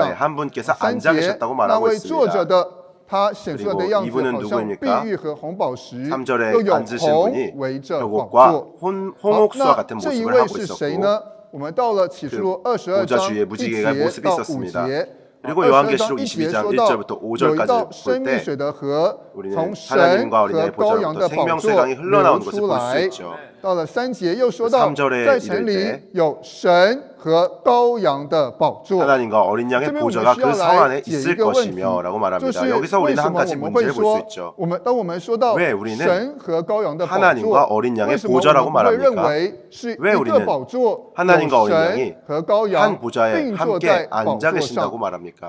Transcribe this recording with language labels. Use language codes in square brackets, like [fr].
[zh] 3节那位坐着的，他显出来的样子好像碧玉和红宝石，又有红围着宝座。好，那这一位是谁呢？我们到了启示录22章1节到5节。 [ko] 그리고 요한계시록 22장 1절부터 5절까지 볼 때 우리는 하나님과 어린 양의 보좌로부터 생명수의 강이 흘러나오는 것을 볼 수 있죠. [zh] 到了3节又说到，在城里有神和羔羊的宝座。 [ko] 하나님과 어린 양의 보좌가 그 성 안에 있을 것이며 라고 말합니다. 여기서 우리는 한 가지 문제를 볼 수 있죠. 왜 우리는 하나님과 어린 양의 보좌라고 말합니까? 왜 우리는 하나님과 어린 양이 한 보좌에 함께 앉아 계신다고 말합니까?